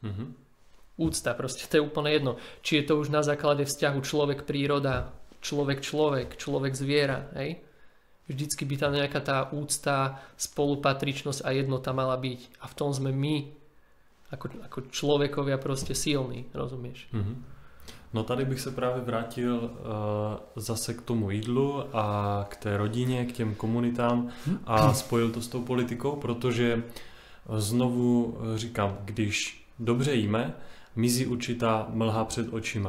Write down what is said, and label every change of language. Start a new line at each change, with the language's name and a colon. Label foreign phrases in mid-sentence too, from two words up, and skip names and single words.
Slovak: Úcta, proste to je úplne jedno. Či je to už na základe vzťahu človek-príroda, človek zviera, hej? Vždycky by tam nejaká tá úcta, spolupatričnosť a jednota mala byť. A v tom sme my, ako človekovia proste silní, rozumieš?
Czech: No tady bych se právě vrátil zase k tomu jídlu a k té rodině, k těm komunitám a spojil to s tou politikou, protože znovu říkám, když dobře jíme, mizí určitá mlha před očima.